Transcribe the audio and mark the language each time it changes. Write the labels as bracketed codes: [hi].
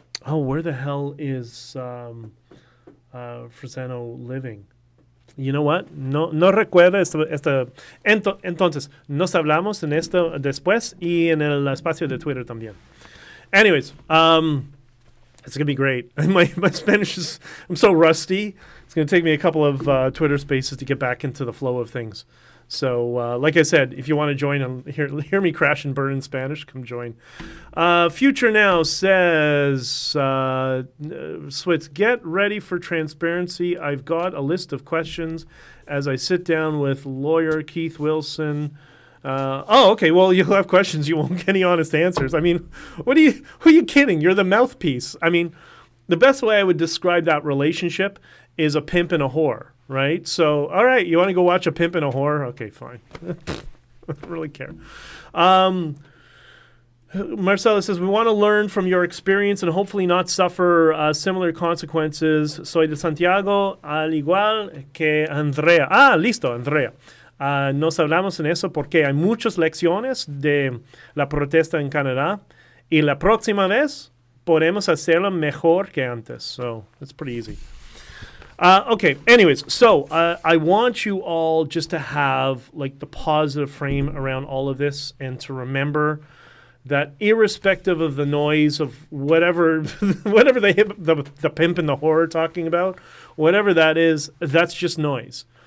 [en] where the hell is Fresano living? You know what? [es] No recuerdo entonces, nos hablamos en esto después y en el espacio de Twitter también. [en] Anyways, it's going to be great. My Spanish is... I'm so rusty. It's going to take me a couple of Twitter spaces to get back into the flow of things. So, like I said, if you want to join and hear me crash and burn in Spanish, come join. Future Now says, Switz, get ready for transparency. I've got a list of questions as I sit down with lawyer Keith Wilson. Okay. Well, you'll have questions. You won't get any honest answers. I mean, who are you kidding? You're the mouthpiece. I mean, the best way I would describe that relationship is a pimp and a whore, right? So, all right, you want to go watch a pimp and a whore? Okay, fine. I don't really care. Marcela says, we want to learn from your experience and hopefully not suffer similar consequences. [es] Soy de Santiago, al igual que Andrea. Listo, Andrea. Nos hablamos en eso porque hay muchas lecciones de la protesta en Canadá y la próxima vez podemos hacerlo mejor que antes. [en] So, that's pretty easy. Okay, anyways, so I want you all just to have like the positive frame around all of this and to remember that irrespective of the noise of whatever the pimp and the whore are talking about, whatever that is, that's just noise.